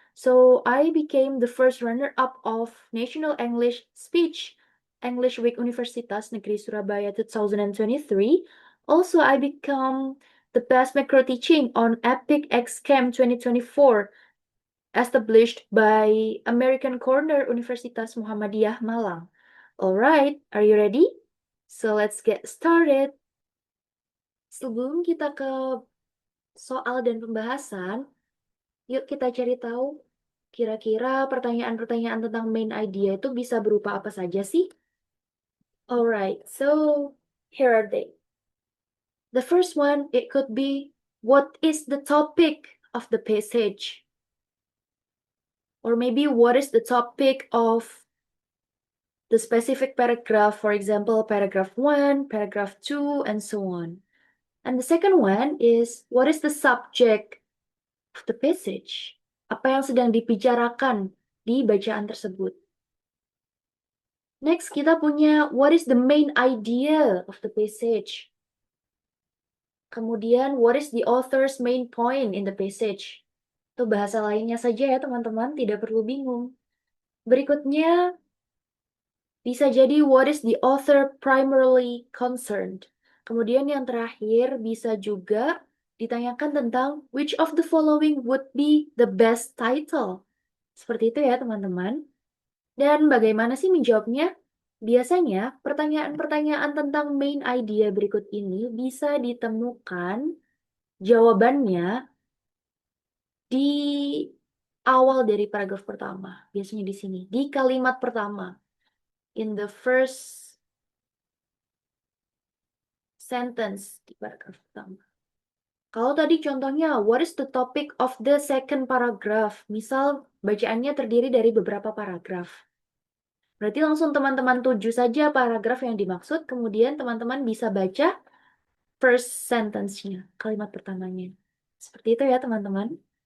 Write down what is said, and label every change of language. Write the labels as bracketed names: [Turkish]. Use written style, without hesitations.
[English] So I became the first runner-up of National English Speech English Week Universitas Negeri Surabaya 2023. Also, I become the best macro teaching on Epic X Camp 2024 established by American Corner Universitas Muhammadiyah Malang. Alright, are you ready? So let's get started. [Indonesian] Sebelum kita ke soal dan pembahasan, yuk kita cari tahu kira-kira pertanyaan-pertanyaan tentang main idea itu bisa berupa apa saja sih? [English] Alright, so here are they. The first one, it could be, what is the topic of the passage? Or maybe what is the topic of the specific paragraph, for example, paragraph 1, paragraph 2, and so on. And the second one is, what is the subject of the passage? [Indonesian] Apa yang sedang dibicarakan di bacaan tersebut? [English] Next, [Indonesian] kita punya, [English] what is the main idea of the passage? [Indonesian] Kemudian, [English] what is the author's main point in the passage? [Indonesian] Itu bahasa lainnya saja ya teman-teman, tidak perlu bingung. Berikutnya, bisa jadi [English] what is the author primarily concerned. [Indonesian] Kemudian yang terakhir bisa juga ditanyakan tentang [English] which of the following would be the best title. [Indonesian] Seperti itu ya teman-teman. Dan bagaimana sih menjawabnya? Biasanya pertanyaan-pertanyaan tentang main idea berikut ini bisa ditemukan jawabannya di awal dari paragraf pertama. Biasanya di sini, di kalimat pertama. [English] In the first sentence [Indonesian] di paragraf pertama. Kalau tadi contohnya, what is the topic of the second paragraph? Misal, bacaannya terdiri dari beberapa paragraf. Berarti langsung teman-teman tuju saja paragraf yang dimaksud, kemudian teman-teman bisa baca [English] first sentence-nya, [Indonesian] kalimat pertamanya. Seperti itu ya teman-teman.